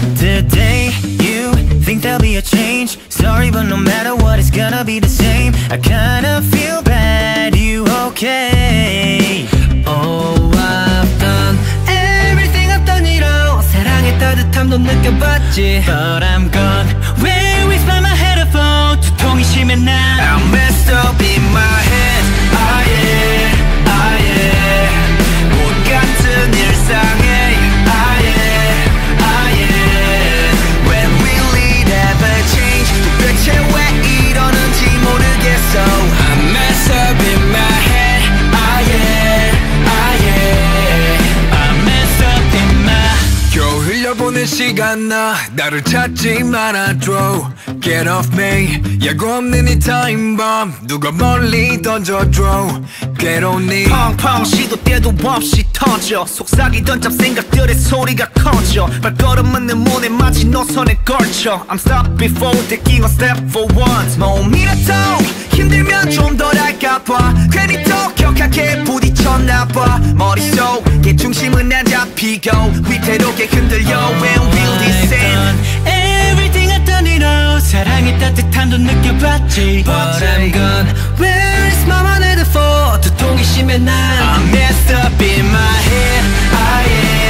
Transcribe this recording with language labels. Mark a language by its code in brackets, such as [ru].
[en] Today you think there'll be a change. Sorry, but no matter what, it's gonna be the same. I kinda feel bad, you okay? Oh, I've done everything I've done it all. [ko] 사랑의 따뜻함도 느껴봤지. [en] But I'm gone. Where is my headphone? [ko] 두통이 심해 난 [en] I'm messed up in my head. Ah yeah, ah yeah. [ko] 못 같은 일상에. Ah yeah, ah yeah. [en] When will it ever change? [ko] 도대체 왜 이러는지 모르겠어. [en] I'm messed up in my head. Ah yeah, ah yeah. I'm messed up in my. [ko] 겨우 흘려보낸 시간 나를 찾지 말아줘. [en] Get off me. [ko] 예고 없는 이 타임 bomb 누가 멀리 던져줘. 괴로운 네 펑펑 시도 때도 없이 터져. 속삭이던 잡생각들의 소리가 커져. 발걸음은 내 몸에 마치 노선에 걸쳐. [en] I'm stopped before taking a step for once. [ko] 몸이라도 힘들면 좀 덜할까봐 괜히 더 격하게 부딪혔나봐. 머릿속에 중심은 안 잡히고 위태롭게 흔들려. [en] When will this end? Everything I've done it all. [ko] 사랑의 따뜻함도 느껴봤지. [en] But I'm gone. Where is my headphone? [ko] 두통이 심해 난 [en] I'm messed up in my head. Ah yeah.